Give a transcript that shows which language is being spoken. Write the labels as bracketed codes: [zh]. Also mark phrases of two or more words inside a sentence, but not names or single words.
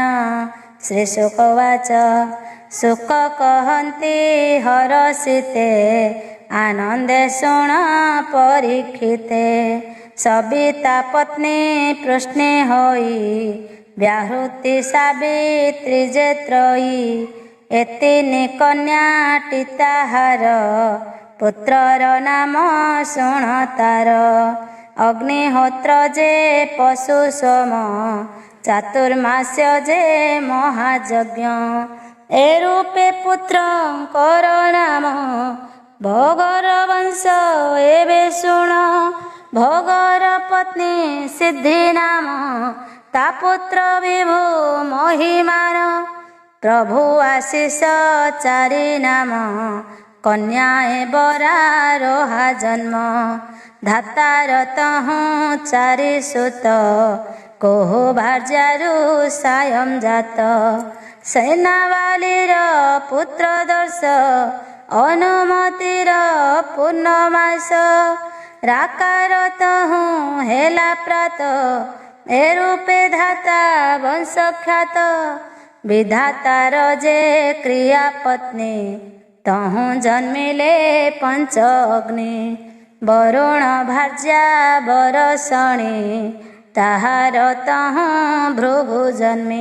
[sa] श्री शुकवाच [or] ଶୁକ କହନ୍ତି ହରଷିତେ ଆନନ୍ଦେ ଶୁଣ ପରୀକ୍ଷିତେ ସବିତା ପତ୍ନୀ ପ୍ରଶ୍ନେ ହୋଇ ବ୍ୟାହୃତି ସାବିତ୍ରୀ ଯେ ତ୍ରୟୀ ଏତିନି କନ୍ୟାଟି ତାହାର ପୁତ୍ରର ନାମ ଶୁଣ ତାର ଅଗ୍ନିହୋତ୍ର ଯେ ପଶୁ ସୋମ ଚାତୁର୍ମାସ୍ୟ ଯେ ମହାଯଜ୍ଞ ଏ ରୂପେ ପୁତ୍ରଙ୍କର ନାମ ଭୋଗର ବଂଶ ଏବେ ଶୁଣ ଭୋଗର ପତ୍ନୀ ସିଦ୍ଧି ନାମ ତା ପୁତ୍ର ବିଭୁ ମହିମାନ ପ୍ରଭୁ ଆଶୀଷ ଚାରି ନାମ କନ୍ୟା ବରା ରୋହା ଜନ୍ମ ଧାତାର ତହୁ ଚାରି ସୁତ କୋହୁ ଭାର୍ଯ୍ୟାରୁ ସାୟଂ ଜାତ ସେନାବାଳୀର ପୁତ୍ର ଦର୍ଶ ଅନୁମତିର ପୂର୍ଣ୍ଣମାସ ରାକାର ତହୁଁ ହେଲା ପ୍ରାତ, ଏ ରୂପେ ଧାତା ବଂଶଖ୍ୟାତ। ବିଧାତାର ଯେ କ୍ରିୟା ପତ୍ନୀ, ତହୁଁ ଜନ୍ମିଲେ ପଞ୍ଚ ଅଗ୍ନି। ବରୁଣ ଭାର୍ଯ୍ୟା ବରଷଣୀ, ତାହାର ତହୁଁ ଭୃଗୁ ଜନ୍ମି।